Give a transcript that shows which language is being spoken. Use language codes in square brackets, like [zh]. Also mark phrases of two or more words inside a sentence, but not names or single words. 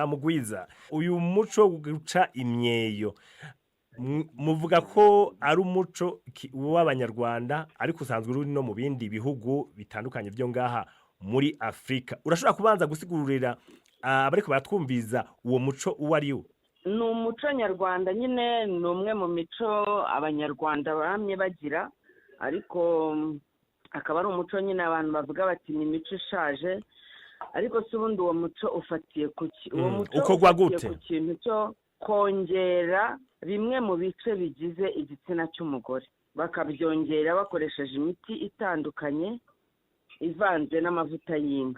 [rn] Mugwiza, uyu muco guca imyeyo muvuga ko ari umuco w'abanyarwanda ariko usanzwe uri no mu bindi bihugu bitandukanye byo ngaha muri Afrika. Urashobora kubanza gusigurira abariko batwumviza uwo muco uwo ari wo? [rw] Ni umuco nyarwanda nyine ni umwe mu mico abanyarwanda bamye bagira ariko akaba ari umuco nyine abantu bavuga bati ni imico ishaje ariko si ubundi uwo muco ufatiye ku uwo muco [rn] ukorwa gute? [rw] Ku kintu cyo kongera bimwe mu bice bigize igitsina cy'umugore bakabyongera bakoresheje imiti itandukanye ivanze n'amavuta y'inka.